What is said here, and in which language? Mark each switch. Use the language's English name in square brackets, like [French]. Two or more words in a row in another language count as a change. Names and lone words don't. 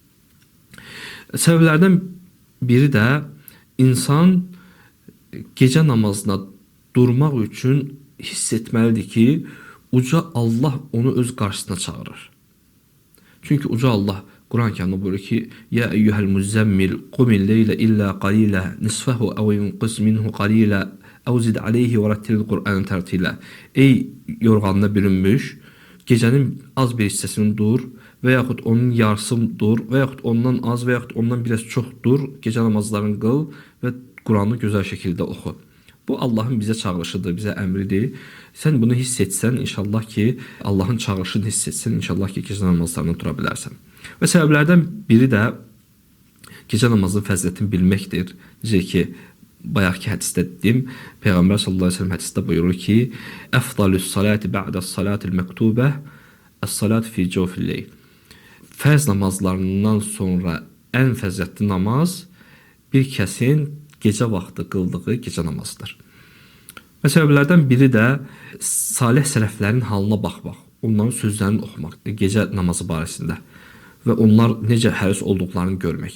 [Azerbaijani] Səbəblərdən biri də İnsan gecə namazına durmaq üçün hiss etməlidir ki, uca Allah onu öz qarşısına çağırır. Çünki uca Allah Quran-Kərimdə buyurur ki: [Arabic] "يا أيها المزمل قم الليل إلا قليلا نصفه أو انقص منه قليلا أو زد عليه و رتل القرآن ترتيلا." [Azerbaijani] Ey yorğanına bürünmüş, gecənin az bir hissəsini dur və yaxud onun yarısını dur və yaxud ondan az və yaxud ondan biraz çox dur, gecə namazlarını qıl və Quranı gözəl şəkildə oxu. Bu Allahın bizə çağırışıdır, bizə əmridir. Sən bunu hiss etsən, inşallah ki, Allahın çağırışını hiss etsən, inşallah ki, gecə namazlarına dura bilərsən. Və səbəblərdən biri də gecə namazının fəzilətini bilməkdir. Necə ki, bayaqki hədisdə dedim, Peyğəmbər [Arabic] صلى الله عليه وسلم [Azerbaijani] hədisdə buyurur ki: [Arabic] "أفضل الصلاة بعد الصلاة المكتوبة الصلاة في جوف الليل." [Azerbaijani] Fərz namazlarından sonra ən fəzilətli namaz bir kəsin gecə vaxtı qıldığı gecə namazıdır. Və səbəblərdən biri də salih sələflərin halına baxmaq, onların sözlərini oxumaq gecə namazı barəsində və onlar necə həris olduqlarını görmək.